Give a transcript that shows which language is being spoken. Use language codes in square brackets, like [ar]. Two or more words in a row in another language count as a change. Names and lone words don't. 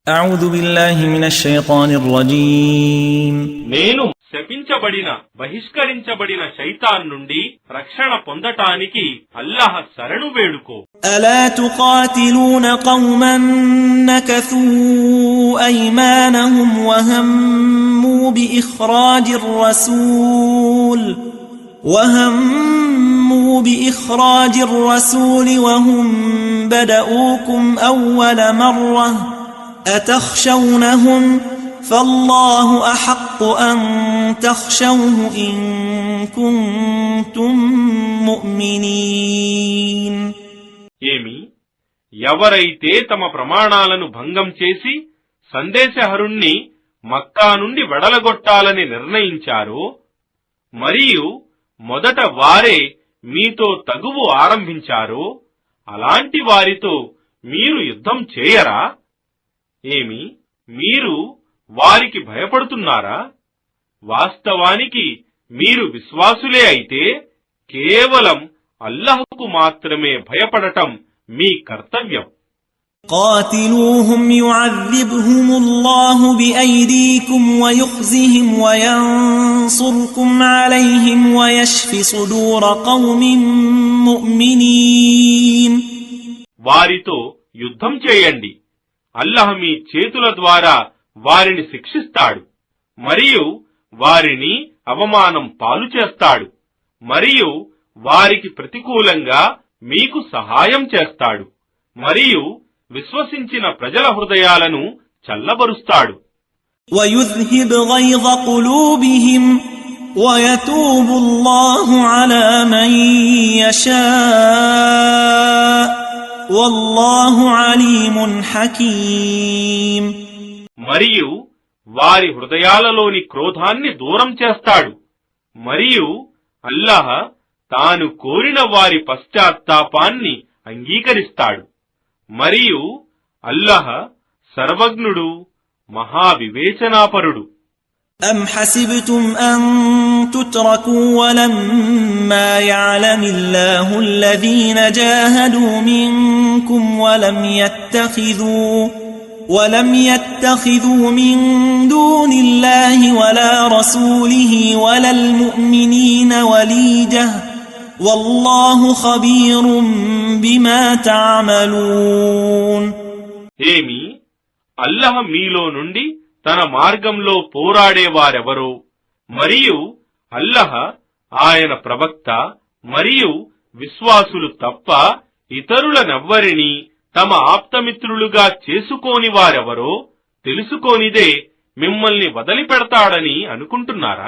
[ar] أعوذ بالله من الشيطان الرجيم [te] నేను శపించబడిన బహిష్కరించబడిన శైతాన్ నుండి రక్షణ పొందటానికి అల్లాహ్ శరణు వేడుకో. [ar] ألا تقاتلون قوما نكثوا أيمانهم وهموا بإخراج الرسول وهم بدؤوكم أول مرة أتخشونهم فالله أحق أن تخشوه إن كنتم مؤمنين. [te] ఏమి ఎవరైతే తమ ప్రమాణాలను భంగం చేసి సందేశహరుణ్ణి మక్కా నుండి వెడలగొట్టాలని నిర్ణయించారో మరియు మొదట వారే మీతో తగువు ఆరంభించారో అలాంటి వారితో మీరు యుద్ధం చేయరా? ఏమి మీరు వారికి భయపడుతున్నారా? వాస్తవానికి మీరు విశ్వాసులే అయితే కేవలం అల్లాహ్కు మాత్రమే భయపడటం మీ కర్తవ్యం. [ar] قاتلوهم يعذبهم الله بأيديكم ويخزهم وينصركم عليهم ويشف صدور قوم مؤمنين. [te] వారితో యుద్ధం చేయండి. అల్లాహ్ మీ చేతుల ద్వారా వారిని శిక్షిస్తాడు మరియు వారిని అవమానం పాలు చేస్తాడు మరియు వారికి ప్రతికూలంగా మీకు సహాయం చేస్తాడు మరియు విశ్వసించిన ప్రజల హృదయాలను చల్లబరుస్తాడు. [ar] وَيُذْهِبْ غَيْظَ قُلُوبِهِمْ وَيَتُوبُ اللَّهُ عَلَى مَن يَشَاءُ وَاللَّهُ عَلِيمٌ حَكِيمٌ. [te] మరియు వారి హృదయాలలోని క్రోధాన్ని దూరం చేస్తాడు మరియు అల్లాహ్ తాను కోరిన వారి పశ్చాత్తాపాన్ని అంగీకరిస్తాడు మరియు అల్లాహ్ సర్వజ్ఞుడు మహావివేచనాపరుడు. [ar] أَمْ حَسِبْتُمْ أَن تُتْرَكُوا وَلَمَّا يَعْلَمِ اللَّهُ الَّذِينَ جَاهَدُوا مِنكُمْ وَلَمْ يَتَّخِذُوا مِن دُونِ اللَّهِ وَلَا رَسُولِهِ وَلَا الْمُؤْمِنِينَ وَلِيجَةً وَاللَّهُ خَبِيرٌ بِمَا تَعْمَلُونَ. [te] ఏమి అల్లాహ్ మీలో నుండి తన మార్గంలో పోరాడేవారెవరో మరియు అల్లాహ్ ఆయన ప్రవక్త మరియు విశ్వాసులు తప్ప ఇతరులనెవ్వరినీ తమ ఆప్తమిత్రులుగా చేసుకోని వారెవరో తెలుసుకోనిదే మిమ్మల్ని వదిలిపెడతాడని అనుకుంటున్నారా?